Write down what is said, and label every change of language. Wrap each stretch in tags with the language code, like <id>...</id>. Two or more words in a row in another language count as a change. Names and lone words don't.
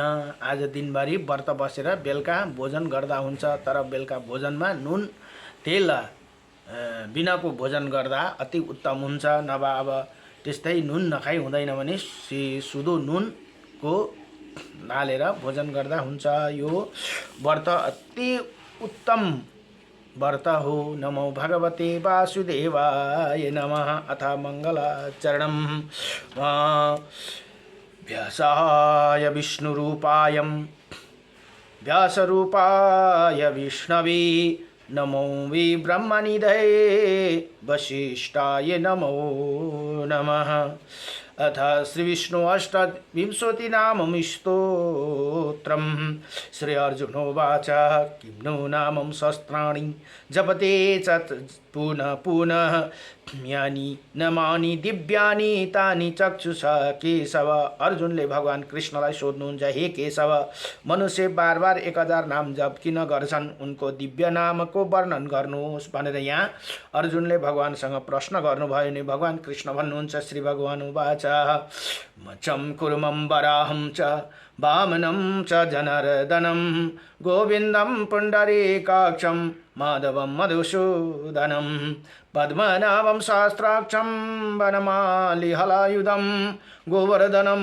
<ne>आज दिनभरि व्रत बसेर बेलुका भोजन गर्दा हुन्छ, तर बेलुका भोजनमा नुन तेल बिनाको भोजन गर्दा अति उत्तम हुन्छ। नभए अब त्यस्तै नुन नखाइ हुँदैन भने सुधो नुनको हालेर भोजन गर्दा हुन्छ। यो व्रत अति उत्तम व्रत हो।</ne> <sa>नमो भगवते वासुदेवाय नमः। अथ मङ्गलाचरणं व्यासाय विष्णुरूपायं व्यासरूपाय विष्णवे नमो वै ब्रह्मनिधये वसिष्ठाय नमो नमः। अथ श्रीविष्णु अष्टविंशतिनामं स्तोत्रम्। श्री अर्जुनोवाच किं नो नामं शस्त्राणि जपते च पुनः पुनः यानि नमानि दिव्यानि तानि चक्षुषा केशव।</sa> <ne>अर्जुनले भगवान कृष्णलाई सोध्नुहुन्छ, हे केशव, मनुष्य बार बार 1000 नाम जप किन गर्छन्? उनको दिव्य नामको वर्णन गर्नुहोस् भनेर यहाँ अर्जुनले भगवानसँग प्रश्न गर्नुभयो नि भगवान कृष्ण भन्नुहुन्छ,</ne> <sa>श्री भगवान उवाच मचं कुर्मं वराहं च वामनं च जनार्दनं गोविन्दं पुण्डरीकाक्षं माधवं मधुसूदनं पद्मनाभं सहस्राक्षं वनमालिहलायुधं गोवर्धनं</sa>